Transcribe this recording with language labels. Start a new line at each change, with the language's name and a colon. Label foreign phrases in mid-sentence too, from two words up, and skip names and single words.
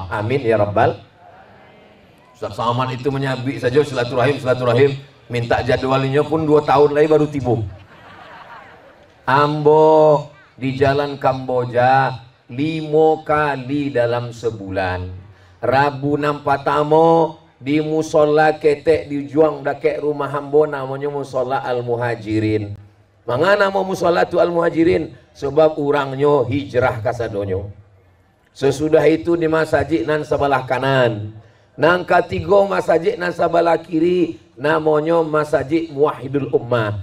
Arabic: Amin ya rabbal.
Indonesian: Ustaz Somad itu menyabik saja silaturahim, minta jadwalnya pun 2 tahun lagi baru tiba.
Minangkabau: Ambo di jalan Kamboja 5 kali dalam sebulan. Rabu nampak tamu di musola ketek di Juang dakek rumah Ambo,
Indonesian: namanya musola Al-Muhajirin.
Minangkabau: Mangana mau musola tu Al-Muhajirin? Sebab orangnya hijrah kasadonyo. Sesudah itu di masjid nan sebelah kanan. Nang ketiga masjid nan sebelah kiri, namanya Masjid Muwahhidul Ummah.